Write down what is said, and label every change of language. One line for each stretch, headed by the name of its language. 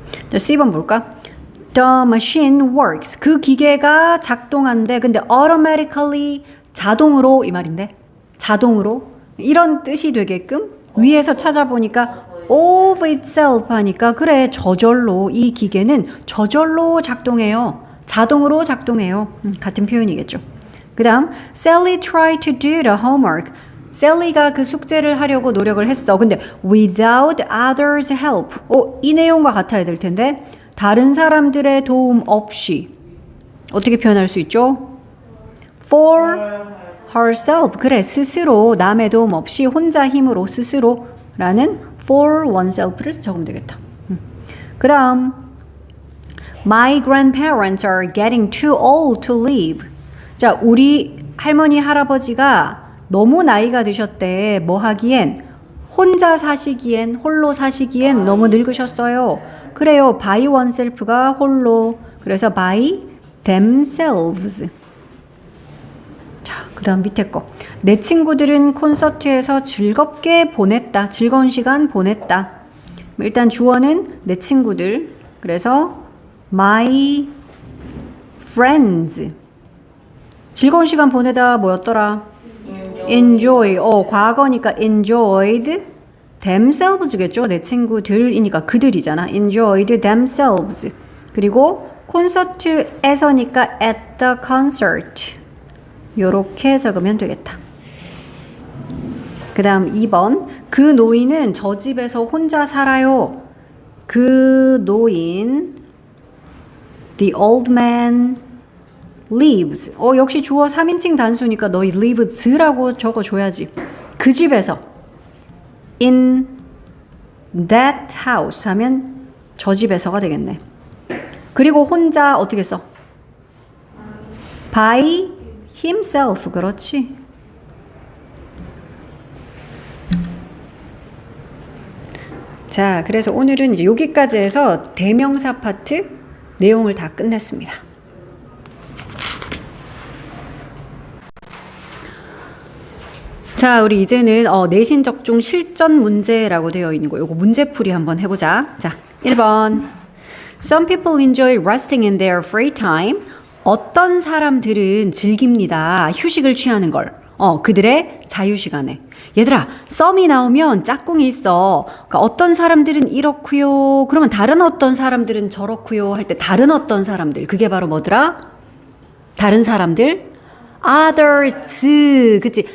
Korean: 자, C번 볼까?
English: The machine works.
Korean: 그 기계가 작동한대. 근데 automatically 자동으로 이 말인데. 자동으로 이런 뜻이 되게끔 위에서 찾아보니까 of itself 하니까 그래 저절로 이 기계는 저절로 작동해요. 자동으로 작동해요. 같은 표현이겠죠.
English: 그 다음 Sally tried to do the homework.
Korean: 셀리가 그 숙제를 하려고 노력을 했어. 근데
English: without others' help.
Korean: 이 내용과 같아야 될 텐데 다른 사람들의 도움 없이 어떻게 표현할 수 있죠?
English: For herself.
Korean: 그래 스스로 남의 도움 없이 혼자 힘으로 스스로라는 for oneself를 적으면 되겠다.
English: 그 다음 My grandparents are getting too old to live.
Korean: 자, 우리 할머니 할아버지가 너무 나이가 드셨대. 뭐 하기엔? 혼자 사시기엔, 홀로 사시기엔 너무 늙으셨어요. 그래요.
English: by oneself가 홀로.
Korean: 그래서
English: by themselves.
Korean: 자, 그 다음 밑에 거. 내 친구들은 콘서트에서 즐겁게 보냈다. 즐거운 시간 보냈다. 일단 주어는 내 친구들. 그래서
English: my friends.
Korean: 즐거운 시간 보내다 뭐였더라? enjoy.
English: 과거니까 enjoyed themselves겠죠.
Korean: 내 친구들이니까 그들이잖아.
English: enjoyed themselves.
Korean: 그리고 콘서트에서니까
English: at the concert.
Korean: 요렇게 적으면 되겠다. 그 다음 2번. 그 노인은 저 집에서 혼자 살아요. 그 노인
English: the old man lives.
Korean: 역시 주어 3인칭 단수니까 너희 lives라고 적어줘야지. 그 집에서
English: in that house
Korean: 하면 저 집에서가 되겠네. 그리고 혼자 어떻게 써?
English: by himself.
Korean: 그렇지. 자, 그래서 오늘은 이제 여기까지 해서 대명사 파트 내용을 다 끝냈습니다. 자, 우리 이제는 내신 적중 실전 문제라고 되어 있는 거. 요거 문제풀이 한번 해보자. 자, 1번.
English: Some people enjoy resting in their free time.
Korean: 어떤 사람들은 즐깁니다. 휴식을 취하는 걸. 그들의 자유시간에. 얘들아, some이 나오면 짝꿍이 있어. 그러니까 어떤 사람들은 이렇고요. 그러면 다른 어떤 사람들은 저렇고요. 할 때 다른 어떤 사람들. 그게 바로 뭐더라? 다른 사람들? others. 그치?